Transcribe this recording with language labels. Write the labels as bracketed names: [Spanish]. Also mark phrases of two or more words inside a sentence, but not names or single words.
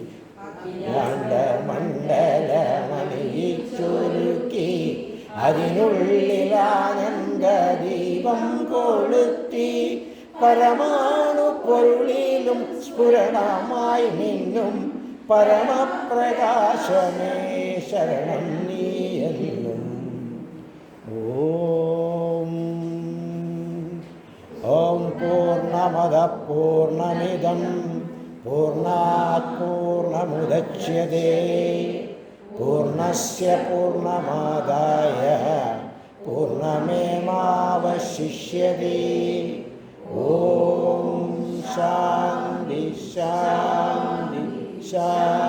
[Malayalam] മണ്ഡലമണിയിച്ചൊരുക്കി അതിനുള്ളിൽ ആനന്ദദീപം കൊളുത്തി പരമാണു പൊരുളിലും സ്ഫുരണമായി മിന്നും പരമപ്രകാശമേ ശരണം നീയെന്നും. [Sanskrit] ഓം പൂർണ്ണമദ പൂർണ്ണമിദം പൂർണ്ണാത് പൂർണ്ണമുദച്യതേ പൂർണ്ണസ്യ പൂർണ്ണമാദായ പൂർണ്ണമേവാവശിഷ്യതേ. ഓം ശാന്തി ശാന്തി ശാന്തി.